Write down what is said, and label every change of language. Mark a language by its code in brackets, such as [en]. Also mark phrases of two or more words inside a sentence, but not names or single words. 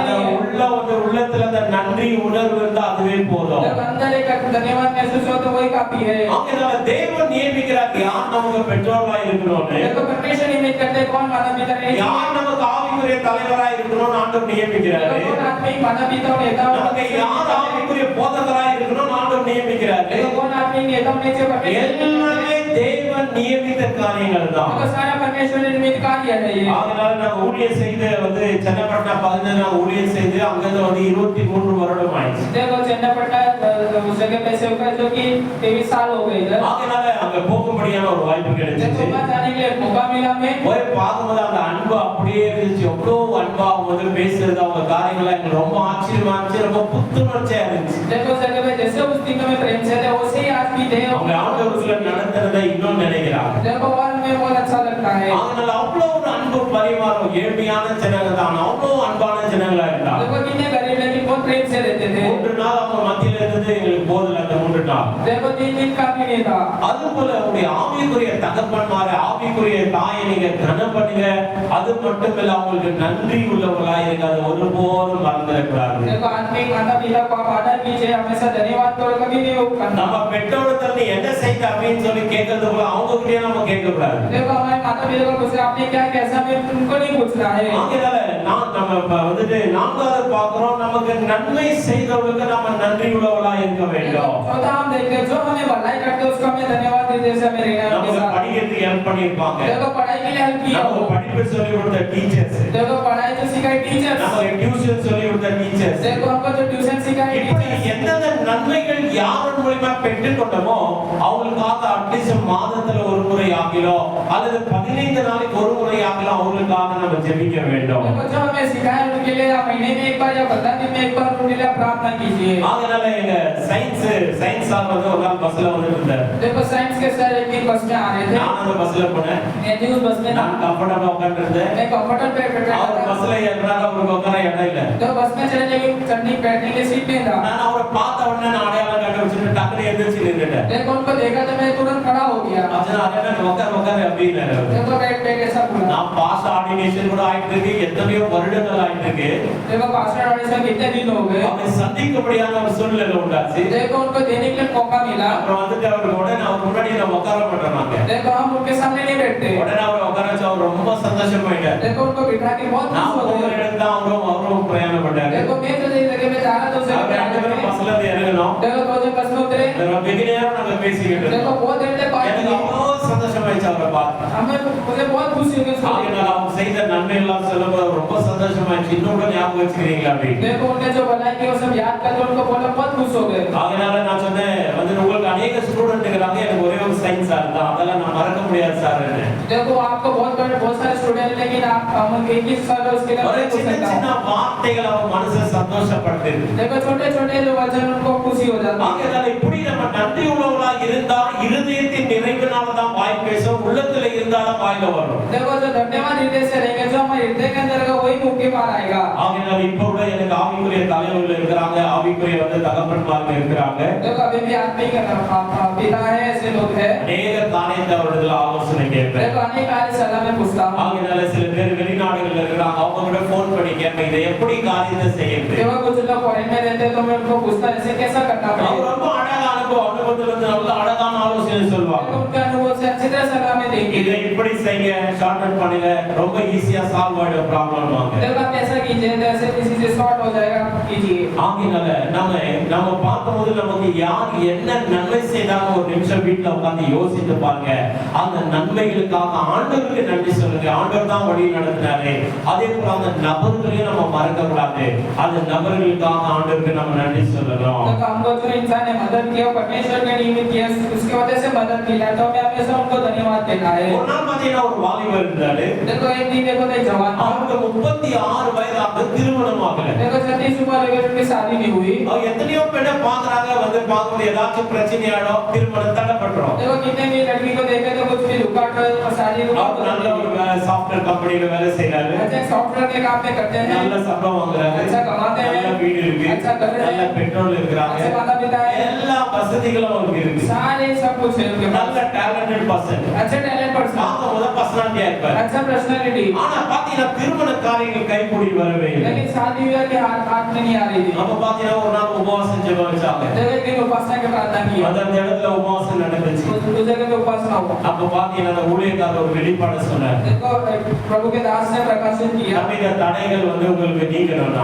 [ta] அந்த [hi] नहीं है। [ta] உள்ளத்துல அந்த நன்றி உணர்வு இருந்தா அதுவே போதும். [hi] जब अंदर एक धन्यवाद महसूस हो तो वही काफी है। [ta] ஆகையால தேவன் நியமிக்கிறார் யார் நமக்கு பெற்றோர்களாய் இருக்கணும்னு, [hi] देखो परमेश्वर निमित्त करते कौन माता पिता है, [ta] யார் நமக்கு ஆவிக்குரிய தலைவராய் இருக்கணும்னு ஆண்டவர் நியமிக்கிறாரு. [hi] देखो कौन आत्मिक माता पिता और नेता [ta] நமக்கு யார் ஆவிக்குரிய போதகராய் இருக்கணும்னு ஆண்டவர் நியமிக்கிறாரு. [hi] देखो कौन आत्मिक नेता होने से परमेश्वर [ta] எல்லாமே தேவன் நியமித்த காரியங்கள் தான். [hi] देखो सारा परमेश्वर निमित्त कार्य है ये। [ta] அதனால நான் ஊழியம் செய்து சென்னப்பட்டா 15 ஊழியம் செய்து அங்கிருந்து 23 வருடம் ஆயிடுச்சு. [hi] देखो चन्नापट्टा उस जगह पे सेवक है जो कि 23 साल हो गए इधर। [ta] அதனால அங்க போகும்படியான ஒரு வாய்ப்பு [hi] देखो [ta] கிடைச்சிச்சு. [hi] वहाँ जाने के लिए मौका मिला हमें। [ta] போய் பார்க்கும்போது அந்த அன்பு அப்படியே இருந்துச்சு. எவ்வளவு அன்பா அவங்க வந்து பேசுறது, அவங்க காரியங்கள்லாம் எங்களுக்கு ரொம்ப ஆச்சரியமா இருந்துச்சு, ரொம்ப புத்துணர்ச்சியா இருந்துச்சு. [hi] देखो उस जगह पे जैसे उस दिन में प्रेम से थे वैसे ही आज भी थे। [ta] அவங்க ஆண்டவருக்குள்ள நடத்துறதை இன்னும் நினைக்கிறாங்க. [hi] देखो और हमें बहुत अच्छा लगता है। [ta] அதனால அவ்வளவு ஒரு அன்பு பரிமாறம், ஏழ்மையான ஜனங்க தான், அவ்வளவு அன்பான ஜனங்களா இருந்தாங்க. [hi] देखो कितने गरीब लेकिन बहुत प्रेम से रहते थे। [ta] 3 நாள் அவங்க மத்தியில இருந்து எங்களுக்கு போதல அந்த 3 நாள். [hi] देखो 3 दिन काफी नहीं था। [ta] அதுபோல உங்களுடைய ஆவிக்குரிய தகப்பன்மாரை, ஆவிக்குரிய தாயை நீங்க கனம் பண்ணுங்க. அது மட்டுமில்ல அவங்களுக்கு நன்றி உள்ளவர்களாய் இருங்க. அது ஒருபோதும் மறந்துடக்கூடாது. [hi] देखो आत्मिक माता पिता को आप आदर कीजिए, हमेशा धन्यवाद करो, कभी नहीं वो करना। [ta] நம்ம பெற்றோர்கிட்ட நீ என்ன செய்த அப்படின்னு சொல்லி கேட்கறது போல அவங்க கிட்டயே நம்ம கேட்க கூடாது. [hi] देखो हमारे माता पिता को पूछे आपने क्या कैसा में उनको नहीं पूछना है। [ta] ஆகையால நம்ம வந்துட்டு நான்காவது பார்க்கிறோம், நமக்கு நன்மை செய்தவர்களுக்கு நம்ம நன்றி உள்ளவர்களாய் இருக்க வேண்டும். [hi] चौथा हम देखते हैं जो हमें भलाई करते हैं उसको हमें धन्यवाद देते हैं, हमें रहना [ta] நமக்கு [hi] है। [ta] படிக்கிறதுக்கு ஹெல்ப் பண்ணிருப்பாங்க. [hi] देखो पढ़ाई के लिए हेल्प किया [ta] நமக்கு [hi] हो। [ta] படிப்பு சொல்லி கொடுத்த டீச்சர்ஸ், [hi] देखो पढ़ाई जो सिखाई टीचर्स, [ta] நமக்கு டியூஷன் சொல்லி கொடுத்த டீச்சர்ஸ், [hi] देखो हमको जो ट्यूशन सिखाई [ta] இப்படி [hi] टीचर्स, [ta] எந்தெந்த நன்மைகள் யார் மூலமா பெற்றுக்கொண்டோமோ அவங்களுக்கு அவங்களுக்காக அட்லீஸ்ட் மாதத்துல ஒரு முறை ஆகிலோ அல்லது 15 நாளைக்கு ஒரு முறை ஆகிலோ அவங்களுக்காக நம்ம ஜெபிக்க வேண்டும். [hi] देखो जब हमें सिखाया उनके लिए आप महीने में एक बार या 15 दिन में एक बार उनके लिए प्रार्थना कीजिए. [ta] அதனால எங்க [en] science sir [ta] வந்து ஒரு நாள் பஸ்ல வந்துட்டு இருந்தார். [hi] देखो साइंस के सर एक दिन बस में आ रहे थे. [ta] நான் அந்த பஸ்ல போனேன். [hi] मैं भी उस बस में [ta] நான் கம்ஃபர்ட்டபிளா உட்கார்ந்திருந்தேன். [hi] मैं कंफर्टेबल पे बैठा था. [ta] அவர் பஸ்ல ஏறினாரு, அவருக்கு உட்கார இடம் இல்ல. [hi] तो बस में चढ़ने के चढ़ने बैठने के सीट में था. [ta] நான் அவரை பார்த்த உடனே நான் அடையாளம் கண்டுபிடிச்சிட்டு டக்குனு எந்திரிச்சு நின்னுட்டேன். [hi] देखो उनको देखा तो मैं तुरंत खड़ा हो गया. [ta] அதனால அண்ணன் உட்கார் அப்படின்னாரு. [hi] देखो बैठ ऐसा बोला. [ta] நான் [en] pastor ordination [ta] கூட ஆயிட்டு இருக்கு, எத்தனையோ வருடங்கள் ஆயிட்டு இருக்கு. [hi] देखो [en] pastor audition [hi] कितने दिन हो गए. [ta] அவரை சந்திக்கபடியான ஒரு சூழ்நிலை உண்டாச்சு. [hi] देखो उनको देने के लिए मौका मिला. [ta] அப்புறம் வந்துட்டு அவருக்கு உடனே அவர் முன்னாடி நம்ம உட்கார மாட்டோம். [hi] देखो हम उनके सामने नहीं बैठते. [ta] உடனே அவர் உட்கார வச்சு அவர் ரொம்ப சந்தோஷமாயிட்டார். [hi] देखो उनको बिठा के बहुत खुश हो गए. [ta] இடத்துல அவரும் பிரயாணம் பண்ணாரு. [hi] देखो मैं तो नहीं लगे मैं जा रहा था उसे. [ta] ரெண்டு பேரும் பஸ்ல இருந்து இறங்கணும். [hi] देखो दो जन बस में उतरे. [ta] வெகு நேரம் நாங்க பேசிக்கிட்டு [hi] देखो [ta] இருந்தோம். [hi] बहुत देर तक बात [ta] எனக்கு [hi] की. [ta] அவ்வளவு சந்தோஷமாயிடுச்சு அவரை பார்த்து. [hi] मुझे बहुत खुशी हुई उसको. [ta] ஆகினால அவங்க செய்த நன்மை எல்லாம் சொல்லும்போது ரொம்ப சந்தோஷமாயிடுச்சு. இன்னும் கூட ஞாபகம் வச்சுக்கிறீங்களா அப்படி? [hi] देखो उन्होंने जो भलाई की वो सब याद करके उनको बोला बहुत खुश हो गए. [ta] ஆகினால நான் சொன்னேன் வந்து உங்களுக்கு अनेक ஸ்டூடண்ட் இருக்காங்க, எனக்கு ஒரே ஒரு [en] science sir [ta] தான், அதெல்லாம் நான் மறக்க முடியாது சார். [hi] देखो आपको बहुत सारे स्टूडेंट लेकिन आप हम एक ही सर उसके लिए [ta] ஒரு சின்ன சின்ன வார்த்தைகள் அவங்க மனசை சந்தோஷப்படுத்துது. [hi] देखो छोटे-छोटे जो वचन उनको खुशी हो जाती है. [ta] ஆகையால இப்படி நம்ம நன்றி உள்ளவர்களா இருந்தா இருதயத்தின் நிறைவினால தான் வாய் பேசும், உள்ளத்துல இருந்தா தான் வாயில வரும். [hi] देखो जो धन्यवाद हृदय से रहेंगे जो हमारे हृदय के अंदर का वही मुंह के बाहर आएगा. [ta] ஆகையால இப்போ கூட எனக்கு ஆவிக்குரிய தலைவர்கள் இருக்கிறாங்க, ஆவிக்குரிய வந்து தகப்பன்மார்கள் இருக்கிறாங்க. [hi] देखो अभी भी आत्मिक पिता है, ऐसे लोग हैं. [ta] अनेक காரியத்தை அவர்கள் ஆலோசனை கேட்பேன். [hi] देखो अनेक कार्य सलाह में पूछता हूं. [ta] ஆகையால சில பேர் வெளிநாடுகள்ல இருக்கிறாங்க, அவங்க கூட ஃபோன் பண்ணி கேட்பேன் இதை எப்படி காரியத்தை செய்யறது. [hi] देखो कुछ लोग फॉरेन में रहते हैं तो मैं उनको पूछता ऐसे कैसा करना [ta] அவங்க [hi] पड़ेगा. [ta] ரொம்ப அழகான அனுபவத்துல இருந்து நல்ல அழகான ஆலோசனை சொல்லுவாங்க. [hi] देखो उनके अनुभव से अच्छी तरह सलाह में देंगे. [ta] இதை இப்படி செய்ய, ஷார்ட்கட் பண்ணுங்க, ரொம்ப ஈஸியா சால்வ் ஆயிடும் ப்ராப்ளம் வாங்க. [hi] देखो आप ऐसा कीजिए ऐसे किसी से शॉर्ट हो जाएगा कीजिए. [ta] ஆகையால நம்ம பார்க்கும்போது நமக்கு யார் என்ன நன்மை செய்தாலும் ஒரு நிமிஷம் வீட்டுல உட்கார்ந்து யோசித்து பாருங்க. அந்த நன்மைகளுக்காக ஆண்டவருக்கு நன்றி சொல்லுங்க. ஆண்டவர் தான் வழி நடத்தினாரு. அதே போல அந்த நபர்களையும் நம்ம மறக்க கூடாது. அந்த நபர்களுக்காக ஆண்டவருக்கு நம்ம நன்றி சொல்லணும். [hi] देखो हमको जो इंसान ने मदद किया परमेश्वर ने नियमित किया उसकी वजह से मदद मिला तो हमें हमेशा उनको धन्यवाद देना है. [ta] ஒரு நாள் பாத்தீங்கன்னா ஒரு வாலிபர் இருந்தாரு. [hi] देखो एक दिन देखो एक जवान था. [ta] அவருக்கு 36 வயதாக திருமணம் ஆகல. [hi] देखो 36 उम्र हो गई उनकी शादी नहीं हुई. [ta] அவங்க எத்தனையோ பெண்ணை பாக்குறாங்க, வந்து பார்க்கும்போது ஏதாச்சும் பிரச்சனையாடோ திருமணம் தடைப்பட்டுரும். [hi] देखो कितने भी लड़की को देखे तो कुछ भी रुकावट और शादी [ta] அவர் நல்ல ஒரு [en] software company [ta] வேலை செய்றாரு. [hi] अच्छा सॉफ्टवेयर के काम में करते हैं. [ta] நல்ல சம்பளம் வாங்குறாரு. [hi] अच्छा कमाते हैं. [ta] நல்ல வீடு இருக்கு. [hi] अच्छा घर है. [ta] நல்ல பெட்ரோல் இருக்குறாங்க. [hi] अच्छे माता पिता है. [ta] எல்லா வசதிகளும் அவருக்கு இருக்கு. [hi] सारे सब कुछ है उनके पास. [ta] நல்ல [en] talented person. [hi] अच्छा [en] talent person. [ta] முத பர்சனாலிட்டியா இருப்பார். [hi] अच्छा पर्सनालिटी. [ta] ஆனா பாத்தீங்கன்னா திருமண காரியங்கள் கைகூடி வரவே இல்லை. [hi] लेकिन शादी विवाह के हाथ में नहीं आ रही थी. [ta] அப்ப பாத்தீங்கன்னா ஒரு நாள் உபவாசம் ஜெபம் வச்சாங்க. [hi] देखो एक दिन उपासना के प्रार्थना की. [ta] அந்த இடத்துல உபவாசம் நடந்துச்சு. [hi] उस जगह पे उपासना हुआ. [ta] அப்ப பாத்தீங்கன்னா அந்த ஊழியக்காரர் ஒரு வெளிப்பாடு சொன்னார். [hi] देखो प्रभु के दास ने प्रकाशित किया. [ta] இந்த தடைகள் வந்து உங்களுக்கு நீங்கணும்னா